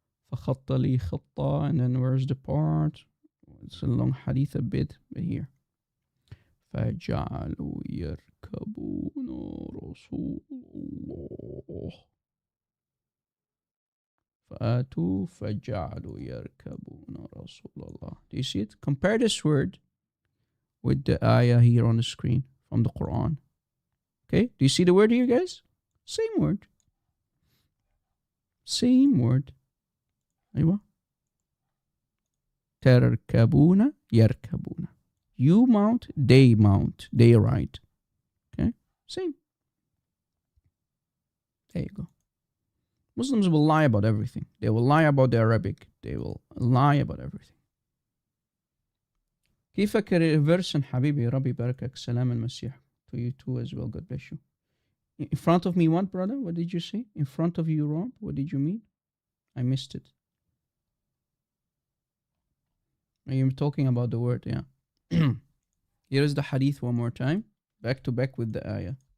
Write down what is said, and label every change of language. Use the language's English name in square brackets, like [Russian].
[Arabic] فخط لي خطة, [English] and then where's the part? It's a long hadith a bit, but here. [Arabic] فجعلوا يركبون رسول الله. فآتوا فجعلوا يركبون رسول الله. [English] Do you see it? Compare this word with the ayah here on the screen from the Quran. Okay, do you see the word here, guys? Same word. Same word. أيوة. [Arabic] تركبون يركبون. [English] You mount, they ride. Okay, same. There you go. Muslims will lie about everything. They will lie about the Arabic. They will lie about everything. [Arabic] كيفك reverse حبيبي ربي يباركك سلام المسيح. [English] To you too as well, God bless you. In front of me what, brother? What did you say? In front of you, Rob? What did you mean? I missed it. You're talking about the word, yeah. Here is the hadith one more time, back to back with the ayah.